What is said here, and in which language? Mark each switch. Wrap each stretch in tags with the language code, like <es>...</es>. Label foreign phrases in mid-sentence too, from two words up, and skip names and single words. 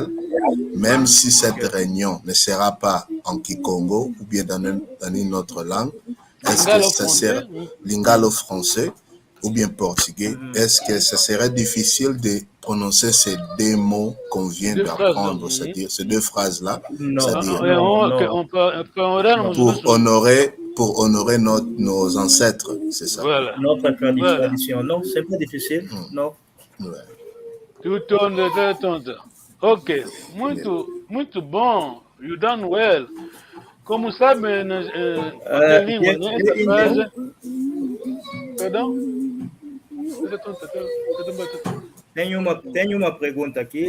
<fr>même si cette réunion ne sera pas en Kikongo ou bien dans une autre langue, est-ce que ça sera lingala français ou bien portugais, est-ce que ça serait difficile de prononcer ces deux mots qu'on vient d'apprendre, c'est-à-dire ces deux phrases-là, c'est-à-dire pour honorer nos ancêtres, c'est ça. Voilà. Notre tradition. Non, c'est pas difficile. Non. Ouais.</fr> <pt>Tudo. Ok, muito bom.</pt> <en>You done well.</en> <pt>Como sabe, na língua, né? Essa frase. Perdão? Tenho uma pergunta aqui.</pt>